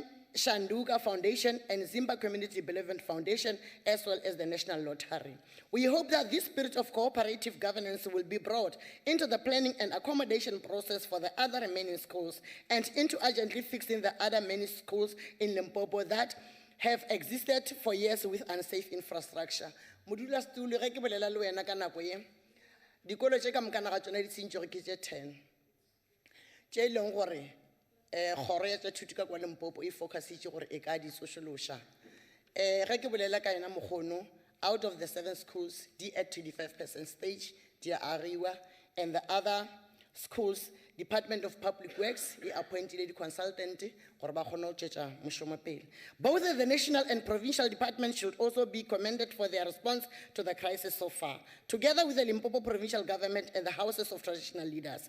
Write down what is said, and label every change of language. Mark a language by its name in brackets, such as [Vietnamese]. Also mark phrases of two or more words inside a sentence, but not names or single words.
[English] Shanduka Foundation and Zimba Community Development Foundation, as well as the National Lottery. We hope that this spirit of cooperative governance will be brought into the planning and accommodation process for the other remaining schools and into urgently fixing the other many schools in Limpopo that have existed for years with unsafe infrastructure. [Northern Sotho] Modulasetulo ge ke bolela le wena ka nako ye, dikolo tše ka moka naga tsona di tsentšwe ke tše 10 tše e leng gore kgoro ya tša thuto ka kwa Limpopo e focusitše gore e ka di sociološa. Ge ke bolela ka yena mokgono, [English] out of the 7 schools, di at 25% stage, [Northern Sotho] di a agiwa, [English] and the other schools, Department of Public Works, he appointed a consultant. Both the national and provincial departments should also be commended for their response to the crisis so far, together with the Limpopo provincial government and the houses of traditional leaders.